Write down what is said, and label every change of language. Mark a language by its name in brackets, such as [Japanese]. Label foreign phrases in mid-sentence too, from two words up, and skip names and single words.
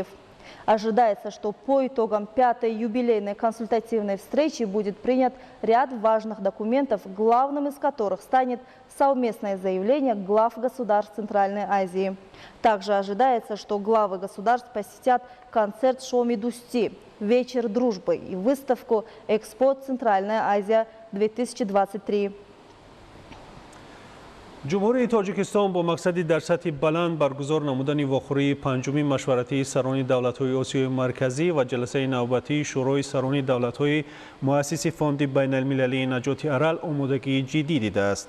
[Russian] Ожидается, что по итогам пятой юбилейной консультативной встречи будет принят ряд важных документов, главным из которых станет совместное заявление глав государств Центральной Азии. Также ожидается, что главы государств посетят концерт Шоми Дусти, вечер дружбы и выставку Экспо Центральная Азия-2023. [Tajik] جمهوری تاجیکستان با مقصدی در سطح بلند برگزار نمودن واخوری پنجمین مشورتی سران دولت‌های آسیای مرکزی و جلسه نوبتی شورای سران دولت‌های مؤسس فاند بین المللی نجات ارل آمادگی جدی دیده است.